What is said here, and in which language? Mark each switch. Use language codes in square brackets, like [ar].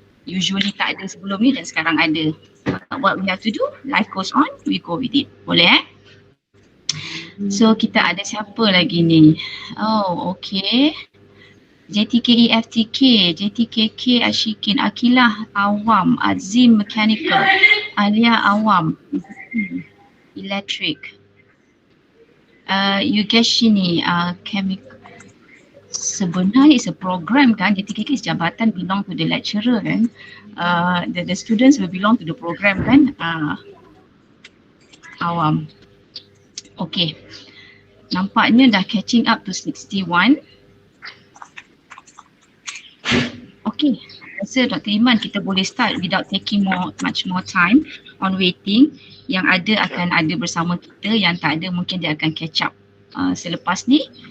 [ms] Usually tak ada sebelum ni dan sekarang ada. [en] What we have to do, life goes on, we go with it. [ms] Boleh So kita ada siapa lagi ni? [en] Oh, okay. JTKE FTK, JTKK Ashikin, Akilah Awam, Azim Mechanical, Alia Awam, Electric, Yugeshini, Chemical. Sebenarnya it's a program kan, JTKK is jabatan belong to the lecturer kan. The students will belong to the program kan. [ms] Awam. Okay. Nampaknya dah [en] catching up to [ms] 61. Okay. Rasa Dr. [en] Iman [ms] kita boleh [en] start without taking much more time on waiting. [ms] Yang ada akan ada bersama kita, yang tak ada mungkin dia akan [en] catch up [ms] selepas ni.